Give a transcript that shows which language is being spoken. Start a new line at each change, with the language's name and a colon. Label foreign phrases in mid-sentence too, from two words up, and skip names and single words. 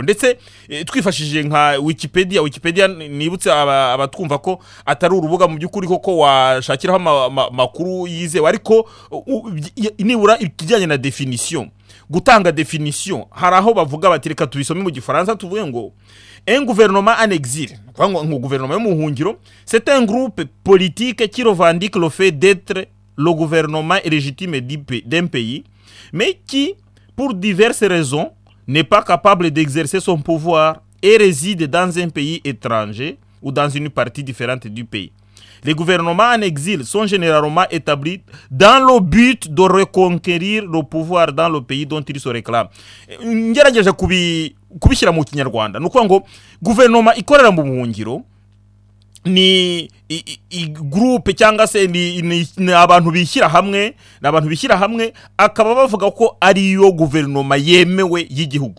Kinyarwanda: Ndetse twifashishije nka Wikipedia nibutse abatwumva ko atari urubuga mu by'ukuri koko washakiraho makuru yizewe, ariko nibura ikijyanye na definition, gutanga definition, hari aho bavuga bati reka tubisome mu Gifaransa tuvuge ngo
French: un gouvernement en exil,
Kinyarwanda: ngo gouvernement yo mu buhungiro,
French: c'est un groupe politique qui revendique le fait d'être le gouvernement légitime d'un pays, mais qui, pour diverses raisons, n'est pas capable d'exercer son pouvoir et réside dans un pays étranger ou dans une partie différente du pays. Les gouvernements en exil sont généralement établis dans le but de reconquérir le pouvoir dans le pays dont ils se réclament.
Kinyarwanda: Ngerageje kubishyira mu Kinyarwanda nuko ngo guverinoma ikorera mu buhungiro ni groupe cyangwa se ni abantu bishyira hamwe, akaba bavuga ko ari yo guverinoma yemewe y'igihugu.